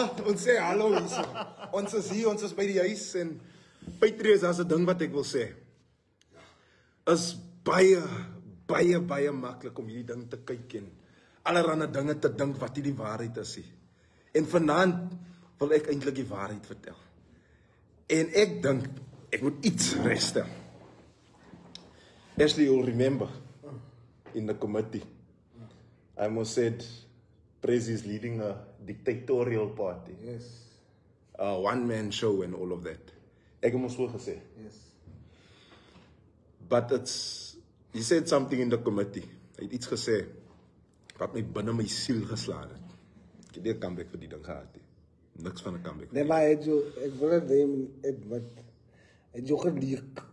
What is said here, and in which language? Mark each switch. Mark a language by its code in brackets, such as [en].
[af] Ons sê hallo hier. Ons is hier, ons is by die huis, en patriots, as 'n ding wat ek wil sê. Is baie maklik om hierdie ding te kyk en allerhande dinge te dink wat nie die waarheid is nie. En vanaand wil ek eintlik die waarheid vertel. En ek dink ek moet iets regstel. [en] Ashley, you'll remember in the committee, I almost said Prezi is leading a dictatorial party. Yes. A one-man show and all of that. [af] Ek het mos so gesê. [en] Yes. But he said something in the committee. [af] Hy het iets gesê wat my binne my siel geslaan het. Ek het nie 'n comeback vir die ding gehad nie. Niks van 'n comeback. Nee, maar ek wil net wat het jy geleek.